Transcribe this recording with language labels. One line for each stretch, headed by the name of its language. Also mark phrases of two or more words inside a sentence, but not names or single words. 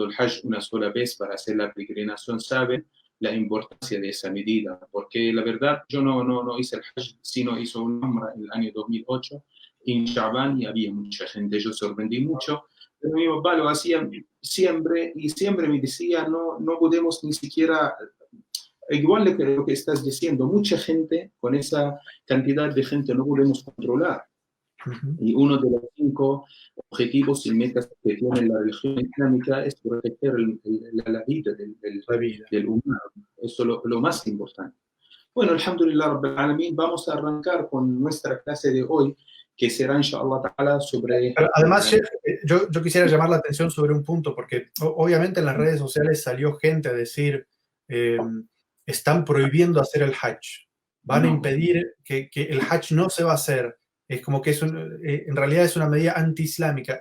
Spanish: el Hajj una sola vez para hacer la peregrinación, saben la importancia de esa medida, porque la verdad yo no hice el Hajj, sino hice un Umrah en el año 2008 en Sha'ban y había mucha gente, yo sorprendí mucho, pero mi papá lo hacía siempre y siempre me decía, no podemos ni siquiera, igual lo que estás diciendo, mucha gente, con esa cantidad de gente no podemos controlar. Y uno de los 5 objetivos y metas que tiene la religión islámica es proteger la vida del humano. Eso es lo más importante. Bueno,
Arabic: الحمد لله رب العالمين,
Spanish: vamos a arrancar con nuestra clase de hoy, que será
Arabic: إن شاء الله تعالى
Spanish: sobre... Pero además, Sheikh, yo quisiera llamar la atención sobre un punto, porque obviamente en las redes sociales salió gente a decir, están prohibiendo hacer el Hajj, van a impedir que el Hajj no se va a hacer. Es como que en realidad es una medida anti-islámica.